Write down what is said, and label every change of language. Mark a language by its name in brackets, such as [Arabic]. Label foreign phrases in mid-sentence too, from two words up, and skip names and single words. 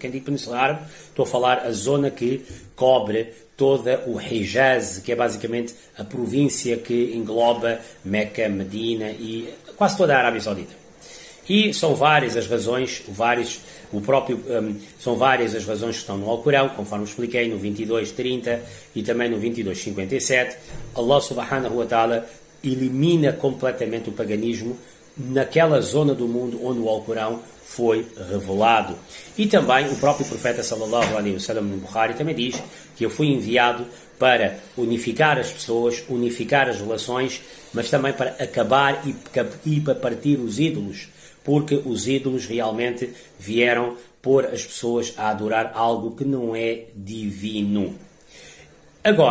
[Portuguese] Quem diz Península Árabe, estou a falar a zona que cobre toda o Hijaz, que é basicamente a província que engloba Meca, Medina e quase toda a Arábia Saudita. E são várias as razões, são várias as razões que estão no Alcorão, conforme expliquei no 22:30 e também no 22:57. [Arabic] الله سبحانه وتعالى [Portuguese] elimina completamente o paganismo naquela zona do mundo onde o Alcorão foi revelado. E também o próprio profeta [Arabic] صلى الله عليه وسلم [Portuguese] no Bukhari também diz que eu fui enviado para unificar as pessoas, unificar as relações, mas também para acabar e para partir os ídolos, porque os ídolos realmente vieram pôr as pessoas a adorar algo que não é divino.